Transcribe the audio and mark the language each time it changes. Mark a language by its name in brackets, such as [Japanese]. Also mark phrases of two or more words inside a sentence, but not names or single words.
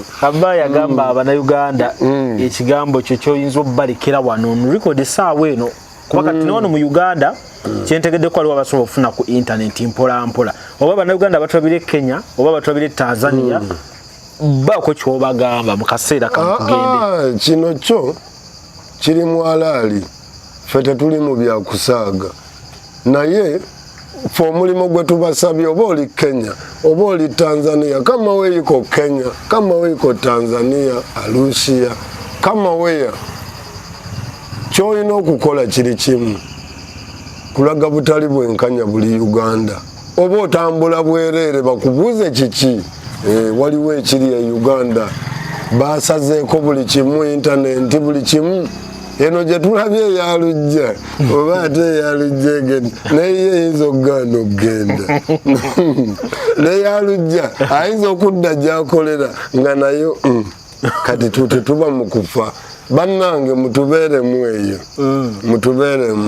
[Ganda] Kaba yagamba Abannayuganda ekigambo kyo kyoyinza obbalikira wano mu record essaawa eno kuba kati n'ono mu Uganda kyentegedde ko waliwo abasobola okufuna ku internet mpola mpola oba Abannayuganda batulabire Kenya oba batulabire Tanzania bako kyobagamba mu kaseera kamugende. Kino kyo kiri mu alaali ffe tetuli mu byakusaaga naye fe omulimu gwe tubasabye oba oli Kenya oba oli [Swahili] Tanzania kama weiko Kenya kama weiko Tanzania Arusha kama weya [Ganda] kyolina okukola kiri kimu kulaga butali bwenkanya buli Uganda oba otambula bwereere bakubuuze kiki waliwo ekiri e Uganda basazeeko buli kimu internet buli kimu eno gye tulabye eyalujja oba ate eyalujja egenda naye eyinza okugaana okugenda neyalujja ayinza okudda gy'akolera nga nayo kati tetuba mu kufa bannange mutubeeremu eyo mutubeeremu.